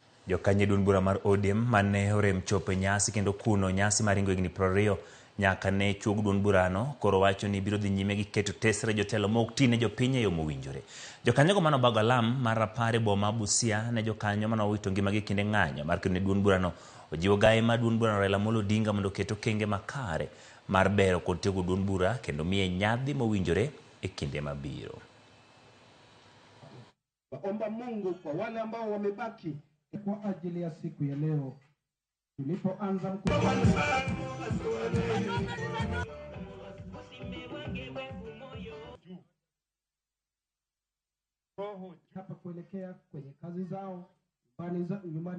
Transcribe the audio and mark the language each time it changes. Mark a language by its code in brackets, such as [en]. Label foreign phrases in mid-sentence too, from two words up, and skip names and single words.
[luo] Jokanyo duond bura mar ODM mane orem chopo nyasi kendo kuno nyasi maringo higni 20 nyaka ne chuog duond burano koro wacho ni biro dhi nyime gi keto tesre jotelo ma ok tine jopiny e yo mowinjore. Jokanyogo mano bago alam mar rapar e boma Busia ne jokanyo mano wito ngimagi kinde ng'anyo mar kedo ne duond burano ojiwo gaye mar duond burano Raila Amolo Odinga mondo oket okenge makare mar bero kod tiego duond bura kendo miye nyadhi mowinjore e kinde mabiro. [sw] Omba Mungu kwa wale ambao wamebaki kwa ajili ya siku ya leo. Tulipoanza hapa kuelekea kwenye kazi zao nyumbani.